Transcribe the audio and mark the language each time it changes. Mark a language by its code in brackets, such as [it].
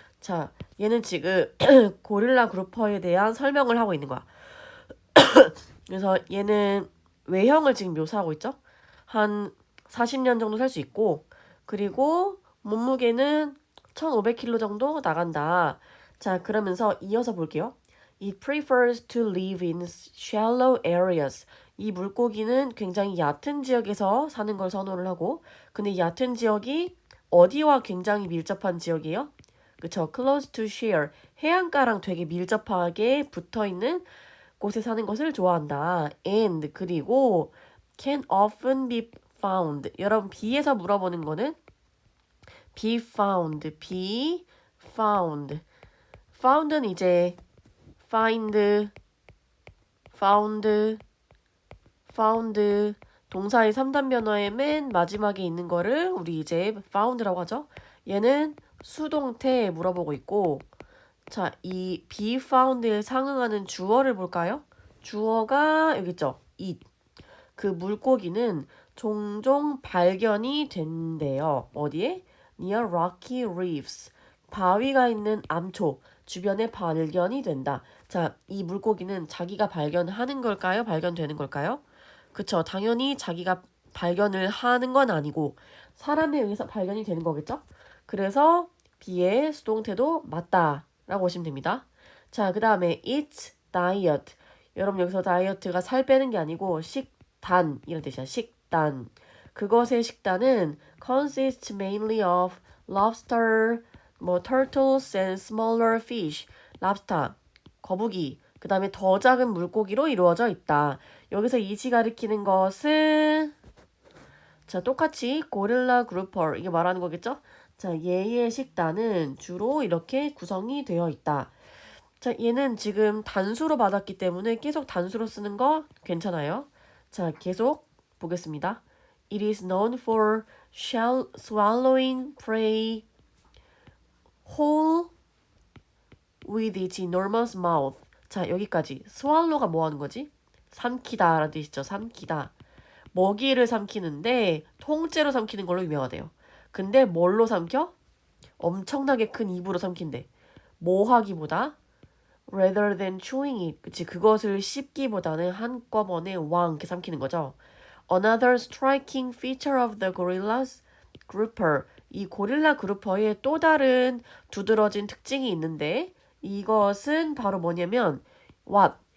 [ko] 자, 얘는 지금 고릴라 그루퍼에 대한 설명을 하고 있는 거야. 그래서 얘는 외형을 지금 묘사하고 있죠. 한 40년 정도 살 수 있고, 그리고 몸무게는 1500kg 정도 나간다. 자, 그러면서 이어서 볼게요. [en] It prefers to live in shallow areas. [ko] 이 물고기는 굉장히 얕은 지역에서 사는 걸 선호를 하고, 근데 얕은 지역이 어디와 굉장히 밀접한 지역이에요? 그쵸? [en] Close to shore. [ko] 해안가랑 되게 밀접하게 붙어있는 곳에 사는 것을 좋아한다. [en] And [ko] 그리고 [en] can often be found. [ko] 여러분 be에서 물어보는 거는 [en] be found, be found. [ko] found는 이제 find, found, found 동사의 3단 변화의 맨 마지막에 있는 거를 우리 이제 found라고 하죠. 얘는 수동태 물어보고 있고, 자, 이 be found에 상응하는 주어를 볼까요? 주어가 여기 있죠. it. 그 물고기는 종종 발견이 된대요. 어디에? [en] near rocky reefs. [ko] 바위가 있는 암초 주변에 발견이 된다. 자, 이 물고기는 자기가 발견하는 걸까요? 발견되는 걸까요? 그쵸. 당연히 자기가 발견을 하는 건 아니고 사람에 의해서 발견이 되는 거겠죠? 그래서 B의 수동태도 맞다라고 보시면 됩니다. 자, 그 다음에 [en] its diet. [ko] 여러분 여기서 다이어트가 살 빼는 게 아니고 식단 이런 뜻이야. 식단. 그것의 식단은 [en] consists mainly of lobster, 뭐 turtles and smaller fish. [ko] lobster, 거북이. 그 다음에 더 작은 물고기로 이루어져 있다. 여기서 이시 가리키는 것은 자 똑같이 고릴라 그루퍼 이게 말하는 거겠죠? 자 얘의 식단은 주로 이렇게 구성이 되어 있다. 자 얘는 지금 단수로 받았기 때문에 계속 단수로 쓰는 거 괜찮아요. 자 계속 보겠습니다. [en] It is known for swallowing prey whole with its enormous mouth. [ko] 자 여기까지 swallow가 뭐 하는 거지? 삼키다 라는 뜻이죠. 삼키다. 먹이를 삼키는데 통째로 삼키는 걸로 유명하대요. 근데 뭘로 삼켜? 엄청나게 큰 입으로 삼킨대. 뭐 하기보다 [en] rather than chewing it. [ko] 그치 그것을 씹기보다는 한꺼번에 왕 이렇게 삼키는 거죠. [en] Another striking feature of the gorillas grouper. [ko] 이 고릴라 그루퍼의 또 다른 두드러진 특징이 있는데 이것은 바로 뭐냐면 what.